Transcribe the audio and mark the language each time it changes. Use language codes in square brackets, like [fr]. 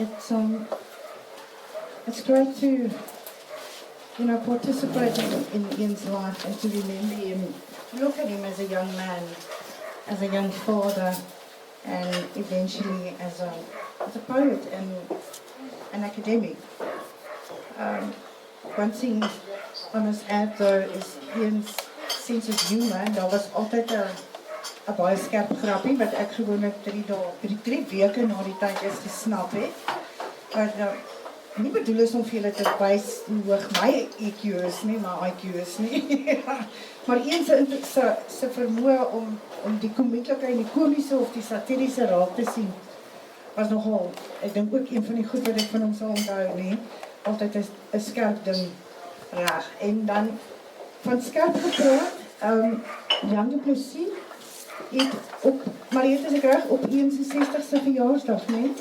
[en] great to, participate in Ian's life and to remember him, to look at him as a young man, as a young father, and eventually as a poet and an academic. One thing I must add though is Ian's sense of humor. [af] Daar was altyd 'n baie skerp grappie wat ek gewoonlik 3 weke na die tyd eers gesnap het. Maar nie bedoel is om vir julle te wys hoe hoog my EQ is nie, maar IQ is nie. Maar Ian se vermoë om die komieke en die komische of die satiriese raak te sien was nogal, ek dink ook een van die goed wat ek van hom sal onthou nie, altyd 'n skerp ding reg. En dan van skerp gepraat, Jan du Plessis het op, maar het is ek reg, op Ian se 60ste verjaarsdag, nee?